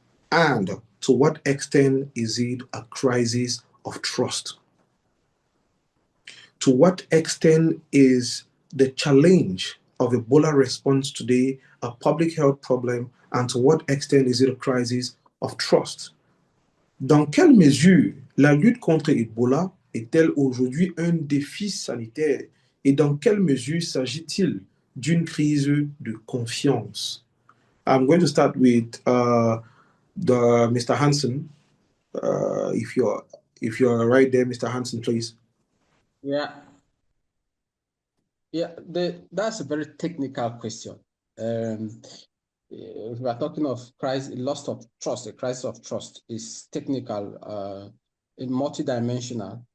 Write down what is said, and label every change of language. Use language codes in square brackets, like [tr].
[en] And to what extent is it a crisis of trust? To what extent is the challenge of Ebola response today a public health problem, and to what extent is it a crisis of trust? [fr] Dans quelle mesure la lutte contre Ebola est-elle aujourd'hui un défi sanitaire et dans quelle mesure s'agit-il d'une crise de confiance? [en] I'm going to start with Mr. Hansen. If you're right there, Mr. Hansen, please. Yeah, that's a very technical question. If we are talking of crisis, loss of trust, a crisis of trust is technical, multidimensional.